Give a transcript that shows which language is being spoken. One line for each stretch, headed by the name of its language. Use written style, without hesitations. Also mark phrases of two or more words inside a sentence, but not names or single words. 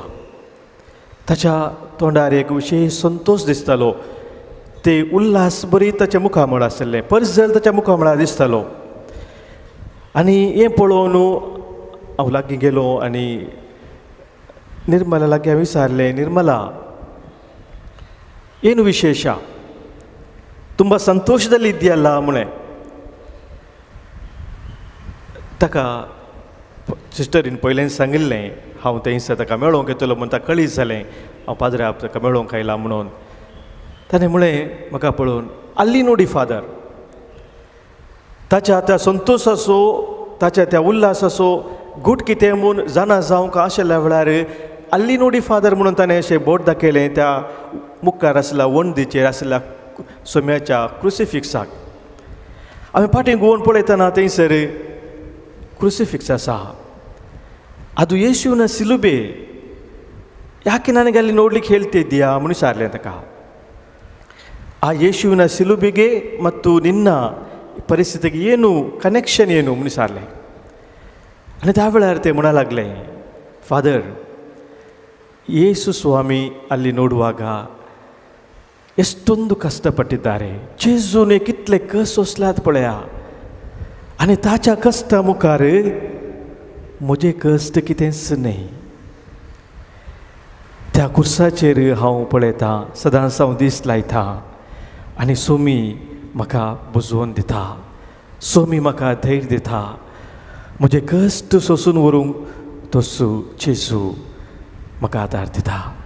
Konkani: ताच्या तोंडार एक विशेश संतोश दिसतालो. ते उल्हास बरी ताच्या मुखामळ आशिल्लें, परजल ताच्या मुखामळार दिसतालो. आनी हें पळोवन हांव लागीं गेलो आनी निर्मला लागीं हांवें विचारलें, निर्मला
Kannada: ಏನು ವಿಶೇಷ ತುಂಬ ಸಂತೋಷದಲ್ಲಿ ಇದೆಯಲ್ಲ ಮುಳೆ
Konkani: ताका सिस्टरीन पयलें सांगिल्लें हांव थंयसर ताका मेळोवंक येतलो म्हूण ताका कळीत जालें हांव पाद्र्या ताका मेळोवंक आयला म्हणून. ताणें म्हळें म्हाका पळोवन आल्ली नोडी फादर, ताच्या त्या संतोश असो, ताच्या त्या उल्हास असो, गूट कितें म्हूण जाणा जावंक आशिल्ल्या वेळार आल्ली नोडी फादर म्हणून ताणें अशें बोट दाखयलें त्या मुखार आसल्या वणदीचेर आसल्या सोम्याच्या क्रुसिफिक्साक. हांवें फाटीं घुंवून पळयतना थंयसर क्रुसिफिक्स आसा.
Kannada: ಅದು ಯೇಸುವಿನ ಸಿಲುಬೆ, ಯಾಕೆ ನನಗೆ ಅಲ್ಲಿ ನೋಡ್ಲಿಕ್ಕೆ ಹೇಳ್ತಿದ್ದೀಯಾ
Konkani: म्हणून ವಿಚಾರಲೆ ತಕ.
Kannada: ಆ ಯೇಸುವಿನ ಸಿಲುಬೆಗೆ ಮತ್ತು ನಿನ್ನ ಪರಿಸ್ಥಿತಿಗೆ ಏನು ಕನೆಕ್ಷನ್ ಏನು
Konkani: म्हणून ವಿಚಾರಲೆ. आणि त्या वेळार ते म्हणा लागले, फादर
Kannada: ಯೇಸು ಸ್ವಾಮಿ ಅಲ್ಲಿ ನೋಡುವಾಗ ಎಷ್ಟೊಂದು ಕಷ್ಟಪಟ್ಟಿದ್ದಾರೆ,
Konkani: जेजूने कितले कस सोसल्यात पळया, आणि ताच्या कष्टा मुखार म्हजे कष्ट कितेंच न्ही. त्या कुर्साचेर हांव पळयतां, सदांच हांव दीस लायतां आनी सोमी म्हाका बुजवून दिता, सोमी म्हाका धैर्य दिता, म्हजे कश्ट सोंसून व्हरूंक तोसू जेजू म्हाका आदार दिता.